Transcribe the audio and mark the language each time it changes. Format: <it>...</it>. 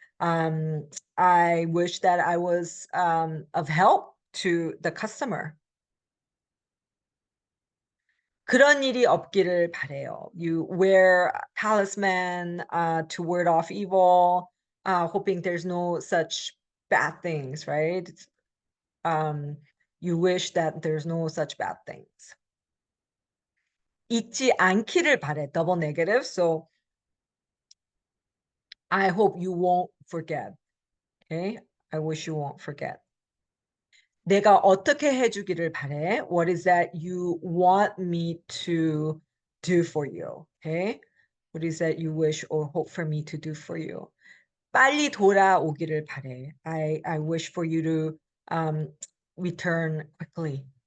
<en>I wish that I was of help to the customer.</en> <ko>그런 일이 없기를 바래요.</ko> <en>You wear talisman to ward off evil, hoping there's no such bad things, right? You wish that there's no such bad things.</en> <ko>잊지 않기를 바래,</ko> <en>double negative. So I hope you won't forget. Okay? I wish you won't forget.</en> <ko>내가 어떻게 해주기를 바래?</ko> <en>What is that you want me to do for you? Okay? What is that you wish or hope for me to do for you?</en> <ko>빨리 돌아오기를 바래.</ko> <en>I wish for you to return quickly.</en>